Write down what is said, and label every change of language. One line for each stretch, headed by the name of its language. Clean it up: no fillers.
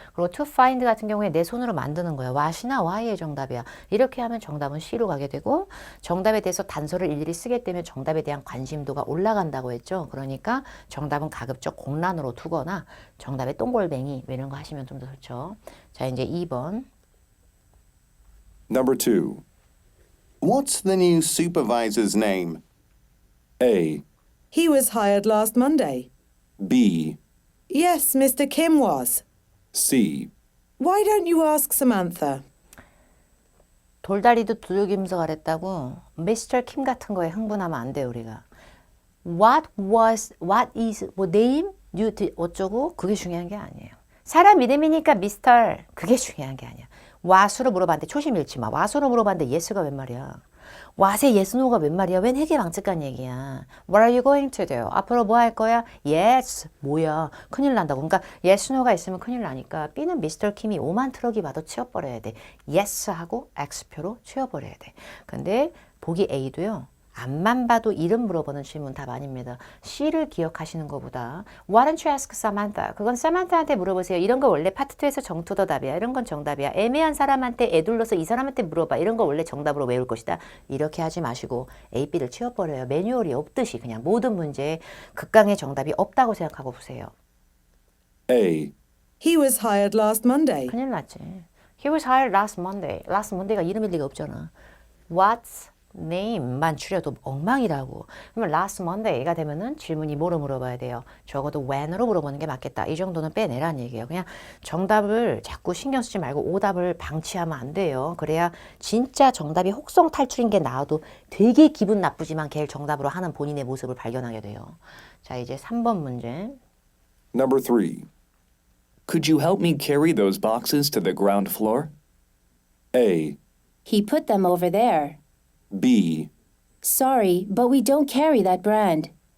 Korean: 그리고 to find 같은 경우에 내 손으로 만드는 거야. what이나 why의 정답이야. 이렇게 하면 정답은 C로 가게 되고 정답에 대해서 단서를 일일이 쓰게 되면 정답에 대한 관심도가 올라간다고 했죠. 그러니까 정답은 가급적 공란으로 두거나 정답에 똥골뱅이 이런 거 하시면 좀 더 좋죠. 자, 이제 2번.
English: number 2. What's the new supervisor's name? A, He was hired last Monday. B, Yes, Mr. Kim was. C, Why don't you ask Samantha?
Korean: 돌다리도 두들김서 가랬다고 미스터 킴 같은 거에 흥분하면 안 돼요, 우리가. What is, 뭐 name, 어쩌고 그게 중요한 게 아니에요. 사람 이름이니까 미스터 그게 중요한 게 아니야. what으로 물어봤는데 초심 잃지 마. what으로 물어봤는데 yes가 웬 말이야. what의 yes, no가 웬 말이야. 웬 해괴망측한 얘기야.
English: What are you going to do?
Korean: 앞으로 뭐 할 거야?
English: Yes.
Korean: 뭐야. 큰일 난다고. 그러니까 yes, no가 있으면 큰일 나니까 B는 미스터 킴이 5만 트럭이 봐도 치워버려야 돼. Yes 하고 X표로 치워버려야 돼. 근데 보기 A도요. 앞만 봐도 이름 물어보는 질문 답 아닙니다. C를 기억하시는 것보다
English: Why don't you ask Samantha?
Korean: 그건 Samantha한테 물어보세요. 이런 거 원래 파트 2에서 정투더 답이야. 이런 건 정답이야. 애매한 사람한테 애둘러서 이 사람한테 물어봐. 이런 거 원래 정답으로 외울 것이다. 이렇게 하지 마시고 A, B를 치워버려요. 매뉴얼이 없듯이 그냥 모든 문제에 극강의 정답이 없다고 생각하고 보세요.
English: A, He was hired last Monday.
Korean: 큰일 났지.
English: He was hired last Monday.
Korean: Last Monday가 이름일 리가 없잖아.
English: What's name
Korean: 만 추려도 엉망이라고. 그러면 last Monday가 되면은 질문이 뭐로 물어봐야 돼요? 적어도 when으로 물어보는 게 맞겠다. 이 정도는 빼내라는 얘기예요. 그냥 정답을 자꾸 신경 쓰지 말고 오답을 방치하면 안 돼요. 그래야 진짜 정답이 혹성 탈출인 게 나와도 되게 기분 나쁘지만 걔를 정답으로 하는 본인의 모습을 발견하게 돼요. 자, 이제 3번 문제.
English: number 3. Could you help me carry those boxes to the ground floor? A, He put them over there. B, Sorry, but we don't carry that brand.